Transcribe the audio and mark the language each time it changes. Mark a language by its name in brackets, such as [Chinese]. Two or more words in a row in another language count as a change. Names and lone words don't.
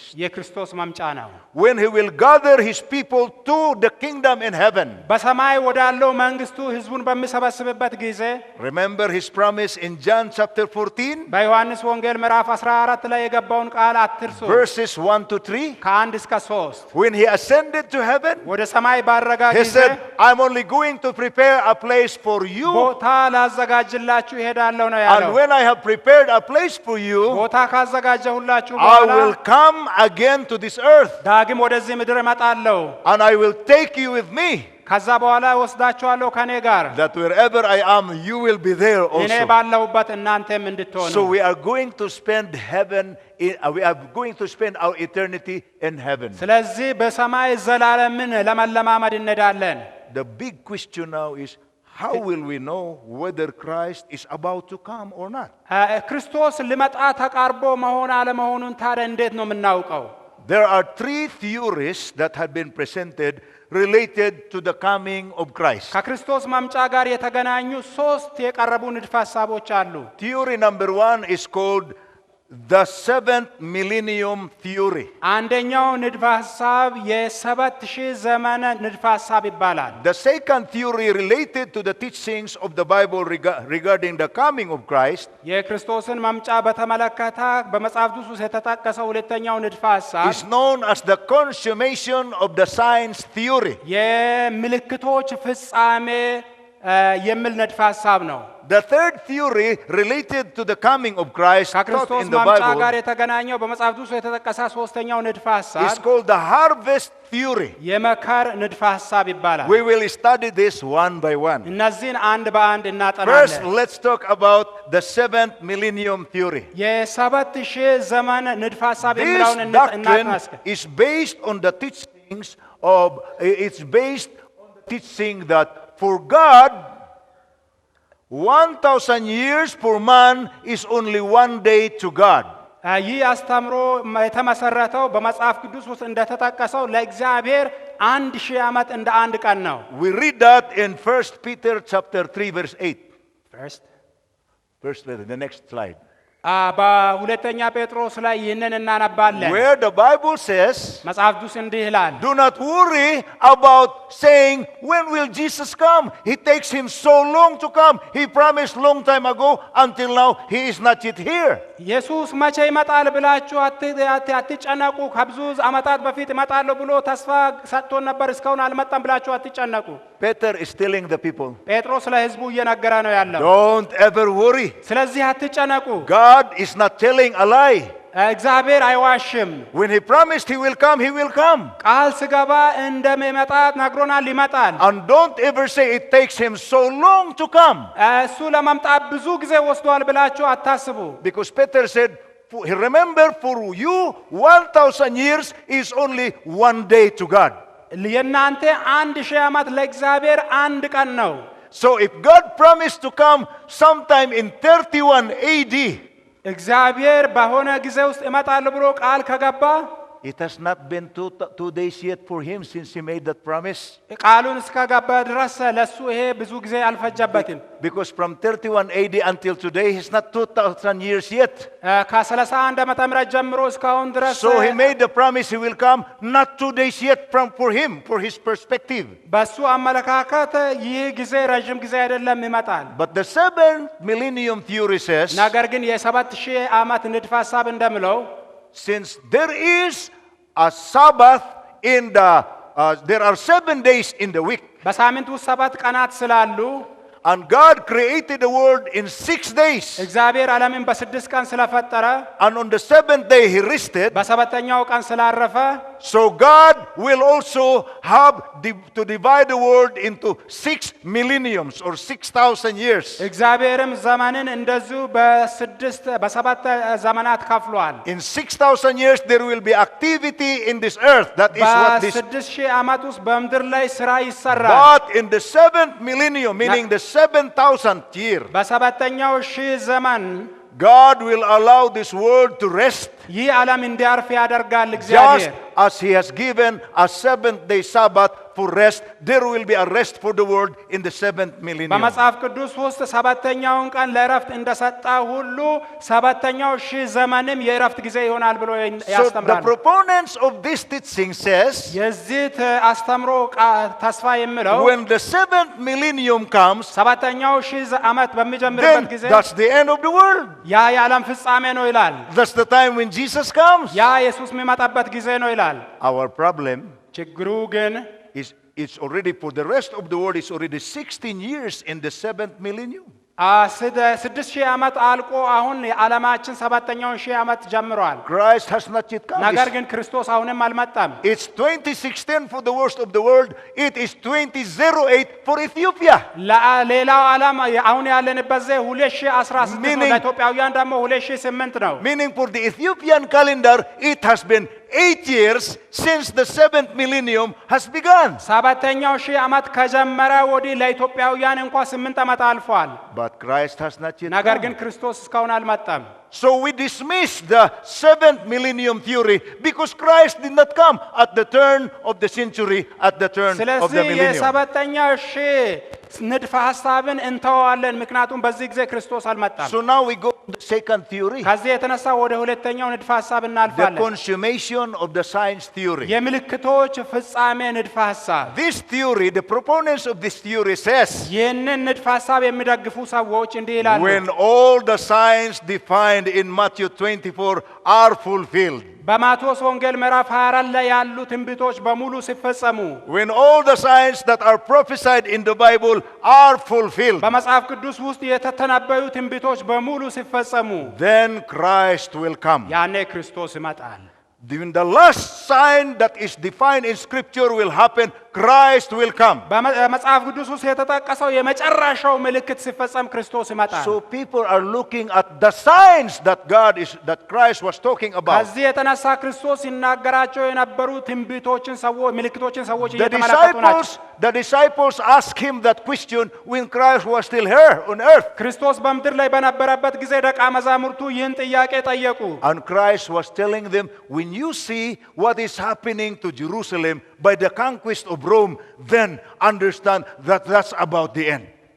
[Amharic] የክርስቶስ መምጫ ነው። [English] When he will gather his people to the kingdom in heaven. [Amharic] በሰማይ ወዳለው መንግስቱ ህዝቡን በሚሰበስብበት ጊዜ [English] Remember his promise in John chapter 14, [Amharic] በዮሐንስ ወንጌል ምዕራፍ 14 ላይ የገባውን ቃል አትርሱ። [English] verses 1 to 3. [Amharic] ከ1 እስከ 3 [English] When he ascended to heaven, [Amharic] ወደ ሰማይ ባረጋ [English] he [Amharic] ጊዜ [English] said, I'm only going to prepare a place for you. [Amharic] ቦታ ላዘጋጅላችሁ እሄዳለሁ ነው [English] And [Amharic] ያለው። [English] when I have prepared a place for you, [Amharic] ቦታ ካዘጋጀሁላችሁ [English] I [Amharic] በኋላ [English] will come again to this earth. [Amharic] ዳግም ወደዚህ ምድር እመጣለሁ። [English] And I will take you with me, [Amharic] ከዛ በኋላ ወስዳችኋለሁ ከኔ ጋር፣ [English] that wherever I am, you will be there [Amharic] እኔ [English] also. [Amharic] ባለሁበት እናንተም እንድትሆኑ። [English] So we are going to spend we are going to spend our eternity in heaven. [Amharic] ስለዚህ በሰማይ ዘላለምን ለመለማመድ እንሄዳለን። [English] The big question now is, how will we know whether Christ is about to come or not? [Amharic] ክርስቶስ ሊመጣ ተቃርቦ መሆን አለመሆኑን ታዲያ እንዴት ነው የምናውቀው? [English] There are three theories that have been presented related to the coming of Christ. [Amharic] ከክርስቶስ መምጫ ጋር የተገናኙ 3 የቀረቡ ንድፈ ሐሳቦች አሉ። [English] Theory number 1 is called the seventh millennium theory. [Amharic] አንደኛው ንድፈ ሐሳብ የ7000 ዘመን ንድፈ ሐሳብ ይባላል። [English] The second theory related to the teachings of the Bible regarding the coming of Christ [Amharic] የክርስቶስን መምጫ በተመለከተ በመጽሐፍ ቅዱስ ውስጥ የተጠቀሰው ሁለተኛው ንድፈ ሐሳብ [English] is known as the consummation of the signs theory. [Amharic] የምልክቶች ፍጻሜ የሚል ንድፈ ሐሳብ ነው። [English] The third theory related to the coming of Christ taught [Amharic] ከክርስቶስ [English] in the [Amharic] መምጫ ጋር [English] Bible [Amharic] የተገናኘው በመጽሐፍ ቅዱስ የተጠቀሰ ሶስተኛው ንድፈ ሐሳብ [English] is called the harvest theory. [Amharic] የመከር ንድፈ ሐሳብ ይባላል። [English] We will study this one by one. [Amharic] እነዚህን አንድ በአንድ [English] First, [Amharic] እናጠናለን። [English] let's talk about the seventh millennium theory. [Amharic] የ7000 ዘመን ንድፈ ሐሳብ [English] This [Amharic] የሚለውን [English] doctrine [Amharic] እናጥናስከ [English] is based on the teachings of, it's based on the teaching that for God, 1,000 years for man is only one day to God. [Amharic] ይህ አስተምሮ የተመሰረተው በመጽሐፍ ቅዱስ ውስጥ እንደተጠቀሰው ለእግዚአብሔር 1000 ዓመት እንደ አንድ ቀን ነው። [English] We read that in 1 Peter chapter 3 verse 8. First letter, the next slide. [Amharic] በሁለተኛ ጴጥሮስ ላይ ይህንን እናነባለን። [English] Where the Bible says, [Amharic] መጽሐፍ ቅዱስ እንዲህ ይላል፣ [English] do not worry about saying, when will Jesus come? It takes him so long to come. He promised long time ago, until now he is not yet here. [Amharic] ኢየሱስ መቼ ይመጣል ብላችሁ አትጨነቁ። ከብዙ ዓመታት በፊት እመጣለሁ ብሎ ተስፋ ሰጥቶን ነበር፣ እስካሁን አልመጣም ብላችሁ አትጨነቁ። [English] Peter is telling the people, [Amharic] ጴጥሮስ ለሕዝቡ እየነገረ ነው ያለው። [English] don't ever worry. [Amharic] ስለዚህ አትጨነቁ። [English] God is not telling a lie. [Amharic] እግዚአብሔር አይዋሽም። [English] When he promised he will come, he will come. [Amharic] ቃል ስገባ እንደሚመጣ ነግሮናል፣ ይመጣል። [English] And don't ever say it takes him so long to come. [Amharic] እሱ ለመምጣት ብዙ ጊዜ ወስዷል ብላችሁ አታስቡ። [English] Because Peter said, remember, for you 1,000 years is only one day to God. [Amharic] የእናንተ 1000 ዓመት ለእግዚአብሔር አንድ ቀን ነው። [English] So if God promised to come sometime in 31 AD, [Amharic] እግዚአብሔር በሆነ ጊዜ ውስጥ እመጣለሁ ብሎ ቃል ከገባ [English] it has not been 2 days yet for him since he made that promise. [Amharic] ቃሉን እስከገባ ድረስ ለሱ ይሄ ብዙ ጊዜ አልፈጀበትም። [English] Because from 31 AD until today, it's not 2,000 years yet. [Amharic] ከ31 ዓመተ ምህረት ጀምሮ እስካሁን ድረስ [English] So he made the promise he will come, not 2 days yet for him, for his perspective. [Amharic] በሱ አመለካከት ይህ ጊዜ ረጅም ጊዜ አይደለም ይመጣል። [English] But the 7th millennium theory says, [Amharic] ነገር ግን የ7000 ዓመት ንድፈ ሐሳብ እንደምለው [English] since there is a Sabbath there are 7 days in the week. [Amharic] በሳምንት ውስጥ 7 ቀናት ስላሉ [English] And God created the world in 6 days. [Amharic] እግዚአብሔር ዓለምን በ6 ቀን ስለፈጠረ [English] And on the 7th day he rested. [Amharic] በሰባተኛው ቀን ስላረፈ [English] So God will also have to divide the world into 6 millenniums or 6,000 years. [Amharic] እግዚአብሔርም ዘመንን እንደዚሁ በሰባት ዘመናት ከፍሏል። [English] In 6,000 years there will be activity in this earth. That is what this. [Amharic] በ6000 ዓመት ውስጥ በምድር ላይ ስራ ይሰራል። [English] But in the 7th millennium, meaning the 7,000th year, [Amharic] በሰባተኛው ሺህ ዘመን [English] God will allow this world to rest. [Amharic] ይህ ዓለም እንዲያርፍ ያደርጋል [English] Just [Amharic] እግዚአብሔር። [English] as he has given a 7th-day Sabbath for rest, there will be a rest for the world in the 7th millennium. [Amharic] በመጽሐፍ ቅዱስ ውስጥ ሰባተኛውን ቀን ለእረፍት እንደሰጠ ሁሉ ሰባተኛው ሺህ ዘመንም የእረፍት ጊዜ ይሆናል ብሎ [English] So the [Amharic] ያስተምራል። [English] proponents of this teaching says, [Amharic] የዚህ አስተምሮ ተስፋ የሚለው [English] when the 7th millennium comes, [Amharic] ሰባተኛው ሺህ ዓመት በሚጀምርበት [English] then [Amharic] ጊዜ [English] that's the end of the world. [Amharic] ያ የዓለም ፍጻሜ ነው ይላል። [English] That's the time when Jesus comes. [Amharic] ያ ኢየሱስ የሚመጣበት ጊዜ ነው ይላል። [English] Our problem [Amharic] ችግሩ ግን [English] is it's already for the rest of the world, it's already 16 years in the 7th millennium. [Amharic] 6000 ዓመት አልቆ አሁን የዓለማችን ሰባተኛውን ሺህ ዓመት ጀምሯል። [English] Christ has not yet come. [Amharic] ነገር ግን ክርስቶስ አሁንም አልመጣም። [English] It's 2016 for the worst of the world. It is 2008 for Ethiopia. [Amharic] ለሌላው ዓለም አሁን ያለንበት ዜ 2016 ነው። ለኢትዮጵያውያን ደግሞ 2008 ነው። [English] Meaning for the Ethiopian calendar, it has been 8 years since the 7th millennium has begun. [Amharic] ሰባተኛው ሺህ ዓመት ከጀመረ ወዲህ ለኢትዮጵያውያን እንኳን 8 ዓመት አልፏል። [English] But Christ has not yet [Amharic] ነገር [English] come. [Amharic] ግን ክርስቶስ እስካሁን አልመጣም። [English] So we dismiss the 7th millennium theory because Christ did not come at the turn of the century, at the turn of the [Amharic] ስለዚህ [English] millennium. [Amharic] የሰባተኛው ሺህ ንድፈ ሐሳብን እንተዋለን፣ ምክንያቱም በዚህ ጊዜ ክርስቶስ አልመጣም። [English] So now we go to the second theory, [Amharic] ከዚህ የተነሳ ወደ ሁለተኛው ንድፈ ሐሳብ [English] the [Amharic] እናልፋለን። [English] consummation of the science theory. [Amharic] የምልክቶች ፍጻሜ ንድፈ ሐሳብ። [English] This theory, the proponents of this theory says, [Amharic] ይህንን ንድፈ ሐሳብ የሚደግፉ ሰዎች እንዲህ ይላሉ። [English] when all the signs defined in Matthew 24 are fulfilled, [Amharic] በማቴዎስ ወንጌል ምዕራፍ 24 ላይ ያሉ ትንቢቶች በሙሉ ሲፈጸሙ፣ [English] when all the signs that are prophesied in the Bible are fulfilled, [Amharic] በመጽሐፍ ቅዱስ ውስጥ የተተነበዩ ትንቢቶች በሙሉ ሲፈጸሙ፣ [English] then Christ will come. [Amharic] ያኔ ክርስቶስ ይመጣል። [English] When the last sign that is defined in Scripture will happen, Christ will come. [Amharic] በመጽሐፍ ቅዱስ ውስጥ የተጠቀሰው የመጨረሻው ምልክት ሲፈጸም ክርስቶስ ይመጣል። [English] So people are looking at the signs that Christ was talking about. [Amharic] ከዚህ የተነሳ ክርስቶስ ሲናገራቸው የነበሩ ትንቢቶችን ሰዎች ምልክቶችን ሰዎች እየተመለከቱ ናቸው። [English] The disciples asked him that question when Christ was still here on earth. [Amharic] ክርስቶስ በምድር ላይ በነበረበት ጊዜ ደቀ መዛሙርቱ ይህን ጥያቄ ጠየቁ። [English] And Christ was telling them, when you see what is happening to Jerusalem by the conquest of Rome, then understand that that's about the end.